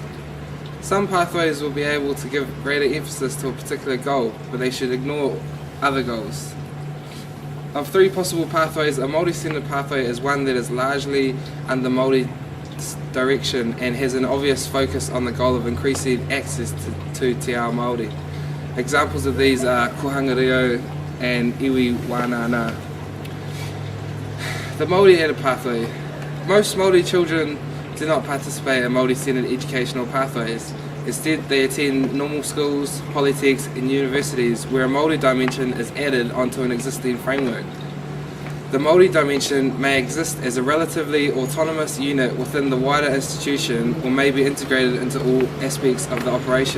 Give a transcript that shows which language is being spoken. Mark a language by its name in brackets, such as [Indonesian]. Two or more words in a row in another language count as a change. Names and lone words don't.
[English] Some pathways will be able to give greater emphasis to a particular goal, but they should ignore other goals. Of 3 possible pathways, a Māori-centred pathway is one that is largely under Māori direction and has an obvious focus on the goal of increasing access to [Māori] te ao Māori. [English] Examples of these are [Māori] kohanga reo [English] and [Māori] iwi wānana. [English] The Māori-added pathway. Most Māori children do not participate in Māori-centred educational pathways. Instead, they attend normal schools, polytechs and universities where a Māori dimension is added onto an existing framework. The Māori dimension may exist as a relatively autonomous unit within the wider institution, or may be integrated into all aspects of the operation.